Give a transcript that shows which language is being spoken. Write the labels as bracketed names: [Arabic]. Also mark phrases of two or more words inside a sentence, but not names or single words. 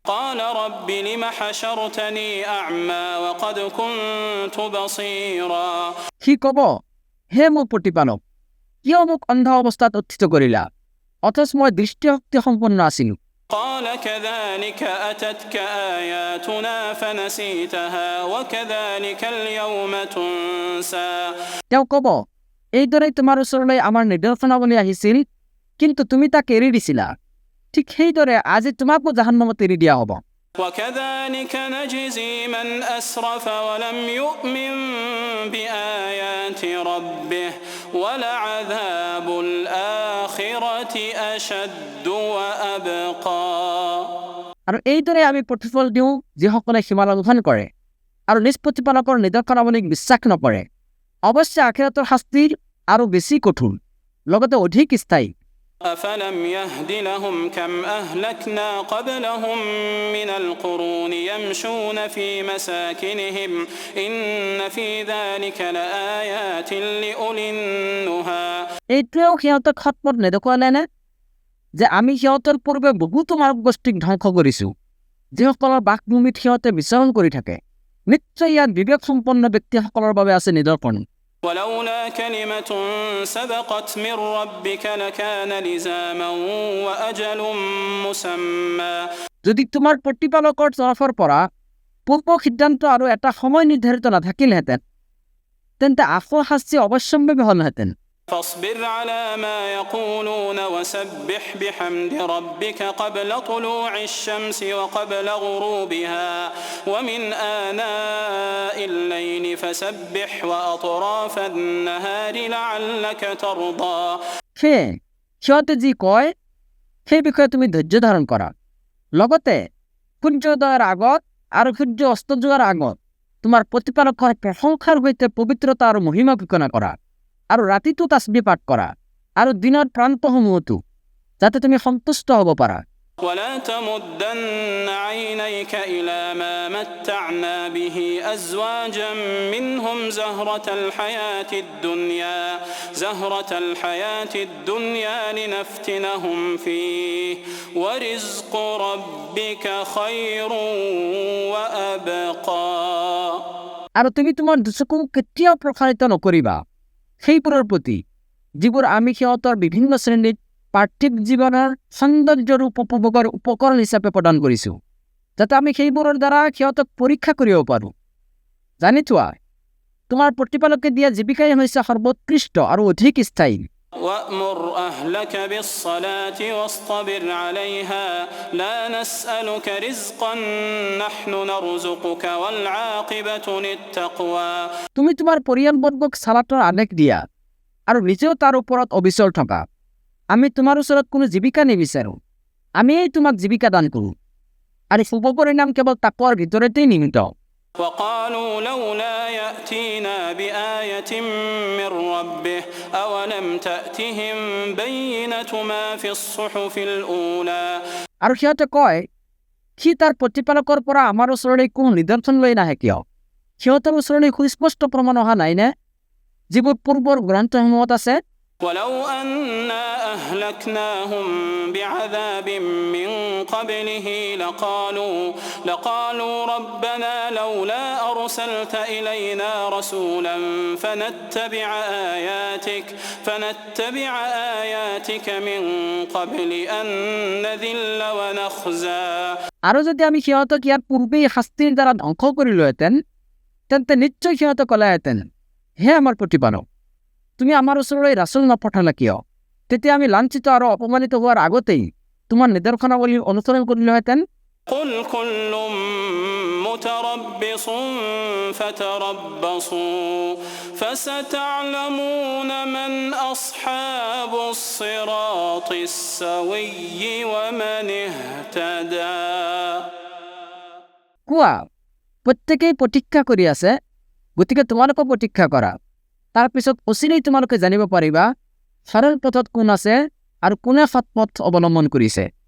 [Arabic] قال رب لم حشرتني أعمى وقد كنت بصيرا [Assamese] সি ক'ব, হে মোৰ প্ৰতিপালক, কিয় মোক অন্ধ অৱস্থাত উত্থিত কৰিলা, অথচ মই দৃষ্টিশক্তি সম্পন্ন আছিলোঁ। [Arabic] قال كذلك أتتك آياتنا فنسيتها وكذلك اليوم تنسى [Assamese] তেওঁ ক'ব, এইদৰেই তোমাৰ ওচৰলৈ আমাৰ নিদৰ্শনাৱলী আহিছিল, কিন্তু তুমি তাক এৰি দিছিলা। ঠিক সেইদৰে আজি তোমাকো জাহান্নামত এৰি দিয়া হ'ব। [Arabic] وكذلك نجزي من أسرف ولم يؤمن بآيات ربه ولعذاب الآخرة أشد وأبقى [Assamese] আৰু এইদৰে আমি প্ৰতিফল দিওঁ যিসকলে সীমা লংঘন কৰে আৰু নিজ প্ৰতিপালকৰ নিদৰ্শনাৱলীক বিশ্বাস নকৰে। অৱশ্যে আখিৰাতৰ শাস্তি আৰু বেছি কঠোৰ, লগতে অধিক স্থায়ী। [Arabic] أفلم يهد لهم كم أهلكنا قبلهم من القرون يمشون في مساكنهم إن في ذلك لآيات لأولي النهى [Assamese] এইটোৱেও সিহঁতক সৎপথ নেদেখুৱালেনে যে আমি সিহঁতৰ পূৰ্বে বহুতো মানৱ গোষ্ঠীক ধ্বংস কৰিছোঁ, যিসকলৰ বাসভূমিত সিহঁতে বিচৰণ কৰি থাকে। নিশ্চয় ইয়াত বিবেকসম্পন্ন ব্যক্তিসকলৰ বাবে আছে নিদৰ্শন। [Arabic] ولولا كلمة سبقت من ربك لكان لزاما وأجل مسمى [Assamese] যদি তোমাৰ প্ৰতিপালকৰ তৰফৰ পৰা পূৰ্ব সিদ্ধান্ত আৰু এটা সময় নিৰ্ধাৰিত নাথাকিলহেঁতেন, তেন্তে আকৌ শাস্তি অৱশ্যম্ভাৱী হ'লহেঁতেন। [Arabic] فاصبر على ما يقولون وسبح بحمد ربك قبل طلوع الشمس وقبل غروبها ومن آناء الليل فسبح وأطراف النهار لعلك ترضى [Assamese] সেয়ে সিহঁতে যি কয় সেই বিষয়ে তুমি ধৈৰ্য ধাৰণ কৰা, লগতে সূৰ্যোদয়ৰ আগত আৰু সূৰ্য অস্ত যোৱাৰ আগত তোমাৰ প্ৰতিপালকৰ প্ৰশংসাৰ সৈতে পবিত্ৰতা আৰু মহিমা ঘোষণা কৰা, আৰু ৰাতিটো তাছবিহ পাঠ কৰা, আৰু দিনৰ প্ৰান্তসমূহতো, যাতে তুমি সন্তুষ্ট হ'ব পাৰা। [Arabic] ولا تمدن عينيك إلى ما متعنا به أزواجا منهم زهرة الحياة الدنيا لنفتنهم فيه ورزق ربك خير وأبقى [Assamese] আৰু তুমি তোমাৰ দুচকু কেতিয়াও প্ৰসাৰিত নকৰিবা সেইবোৰৰ প্ৰতি যিবোৰ আমি সিহঁতৰ বিভিন্ন শ্ৰেণীত পাৰ্থিৱ জীৱনৰ সৌন্দৰ্যৰ উপভোগৰ উপকৰণ হিচাপে প্ৰদান কৰিছোঁ, যাতে আমি সেইবোৰৰ দ্বাৰা সিহঁতক পৰীক্ষা কৰিব পাৰোঁ। জানি থোৱা, তোমাৰ প্ৰতিপালকে দিয়া জীৱিকাই হৈছে সৰ্বোৎকৃষ্ট আৰু অধিক স্থায়ী। [Arabic] وأمر أهلك بالصلاة واصطبر عليها لا نسألك رزقا نحن نرزقك والعاقبة للتقوى [Assamese] তুমি তোমাৰ পৰিয়ালবৰ্গক সালাতৰ আদেশ দিয়া আৰু নিজেও তাৰ ওপৰত অবিচল থকা। আমি তোমাৰ ওচৰত কোনো জীৱিকা নিবিচাৰোঁ, আমিয়েই তোমাক জীৱিকা দান কৰোঁ, আৰু শুভ পৰিণাম কেৱল তাকৱাৰ ভিতৰতেই নিহিত। [Arabic] وقالوا لولا يأتينا بآية من ربه أولم تأتهم بينة ما في الصحف الأولى [Assamese] আৰু সিহঁতে কয়, সি তাৰ প্ৰতিপালকৰ পৰা আমাৰ ওচৰলৈ কোনো নিদৰ্শন লৈ নাহে কিয়? সিহঁতৰ ওচৰলৈ সুস্পষ্ট প্ৰমাণ অহা নাইনে যিবোৰ পূৰ্বৰ গ্ৰন্থসমূহত আছে? [Arabic] ولو أنا أهلكناهم بعذاب من قبله لقالوا ربنا لولا أرسلت إلينا رسولا فنتبع آياتك من قبل أن نذل ونخزى [Assamese] আৰু যদি আমি সিহঁতক ইয়াৰ পূৰ্বেই শাস্তিৰ দ্বাৰা ধ্বংস কৰিলোহেঁতেন, তেন্তে নিশ্চয় সিহঁতে ক'লেহেঁতেন, হে আমাৰ প্ৰতিপালক, তুমি আমাৰ ওচৰলৈ ৰাছুল নপঠালা কিয়? তেতিয়া আমি লাঞ্ছিত আৰু অপমানিত হোৱাৰ আগতেই তোমাৰ নিদৰ্শনাৱলী অনুসৰণ কৰিলোহেঁতেন। [Arabic] قل كل متربص فتربصوا فستعلمون من أصحاب الصراط السوي ومن اهتدى [Assamese] কোৱা, প্ৰত্যেকেই প্ৰতীক্ষা কৰি আছে, গতিকে তোমালোকক প্ৰতীক্ষা কৰা। তাৰ পিছত অচিৰেই তোমালোকে জানিব পাৰিবা সৰল পথত কোন আছে আৰু কোনে সৎ পথ অৱলম্বন কৰিছে।